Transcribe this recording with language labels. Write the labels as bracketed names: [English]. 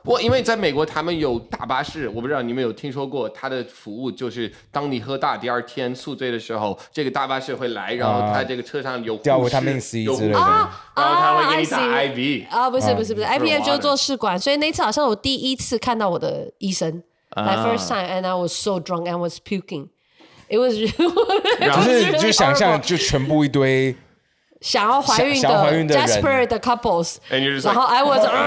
[Chinese] 因为在美国他们有大巴士，我不知道你们有听说过，他的服务就是当你喝大第二天宿醉的时候，这个大巴士会来，然后他这个车上有吊维他命 C 之类的，然后他会给你打 IV。不是 IVF 就是做试管，所以那次好像我第一次看到我的医生， [English] my first time and I was so drunk and was puking。It was [Chinese] 就想象就全部一堆想要怀孕的 Jasper 的 couples， 然后 [English] I was